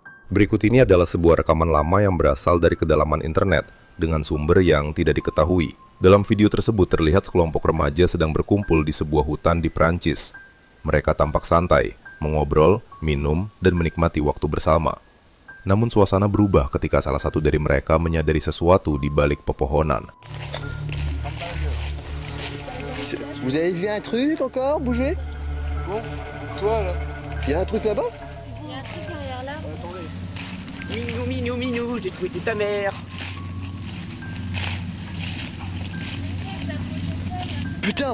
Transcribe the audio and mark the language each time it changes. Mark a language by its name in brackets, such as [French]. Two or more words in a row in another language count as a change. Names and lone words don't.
[Indonesian] Berikut ini adalah sebuah rekaman lama yang berasal dari kedalaman internet dengan sumber yang tidak diketahui. Dalam video tersebut terlihat sekelompok remaja sedang berkumpul di sebuah hutan di Prancis. Mereka tampak santai, mengobrol, minum, dan menikmati waktu bersama. Namun suasana berubah ketika salah satu dari mereka menyadari sesuatu di balik pepohonan. [French] Vous avez vu un truc encore bouger? Bon, toi là. Il y a un truc là-bas? Il y a un truc derrière là. Attendez. Minou, minou, minou, j'ai trouvé ta mère. Putain!